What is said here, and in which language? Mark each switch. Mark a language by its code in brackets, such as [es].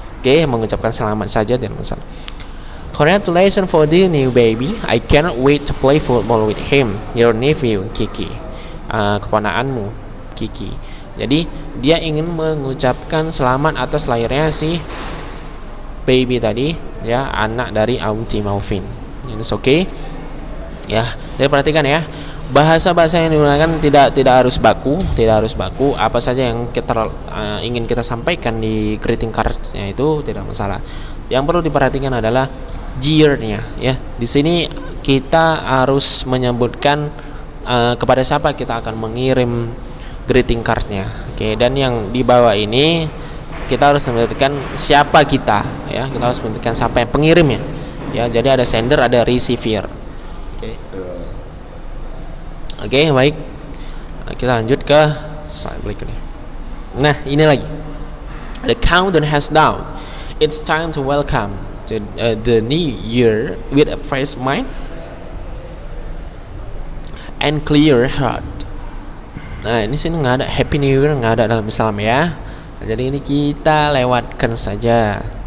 [id] Oke, mengucapkan selamat saja dan masalah. [en] Congratulations for the new baby. I cannot wait to play football with him. Your nephew, Kiki. [id] Keponakanmu, Kiki. Jadi dia ingin mengucapkan selamat atas lahirnya si baby tadi, ya, anak dari Auntie Mauvin. Ini oke. Ya, jadi perhatikan ya. Bahasa-bahasa yang digunakan tidak harus baku, Apa saja yang kita ingin kita sampaikan di greeting cards-nya itu tidak masalah. Yang perlu diperhatikan adalah year-nya, ya. Di sini kita harus menyebutkan kepada siapa kita akan mengirim greeting card-nya. Oke, dan yang di bawah ini kita harus menyebutkan siapa kita, ya. Kita harus menyebutkan siapa yang pengirimnya. Ya, jadi ada sender, ada receiver. Oke, baik. Kita lanjut ke slide berikutnya. Nah, ini lagi. [en] The countdown has down. It's time to welcome to the new year with a fresh mind and clear heart. [id] Nah, ini sini nggak ada Happy New Year, nggak ada dalam Islam ya. Jadi ini kita lewatkan saja.